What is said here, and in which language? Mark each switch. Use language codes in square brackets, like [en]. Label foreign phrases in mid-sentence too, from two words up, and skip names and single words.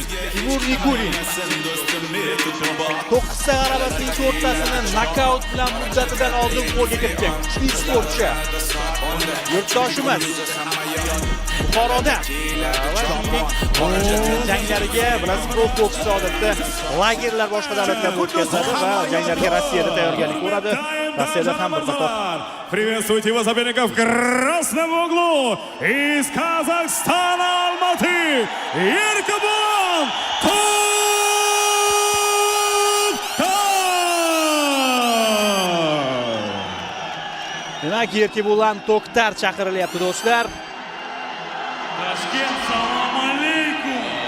[uz] Timur Nikulin 9 ta g'alabasining 4 tasini nokaut bilan muddatidan oldin qo'lga kiritgan kuchli sportchi. Yurtdoshimiz Buxorodan janglariga bilasiz, pro boksda odatda lagerlar boshqa davlatlarda o'tkazadi va janglarga Rossiyada tayyorgarlik ko'radi. Rossiyada ham bir qator. [ru] Приветствуйте его соперников в красном углу из Казахстана, Алматы, [uz] Erkebo'lan To'xtar. Demak, Erkebo'lan To'xtar chaqirilyapti do'stlar. Toshkent, salom alaykum.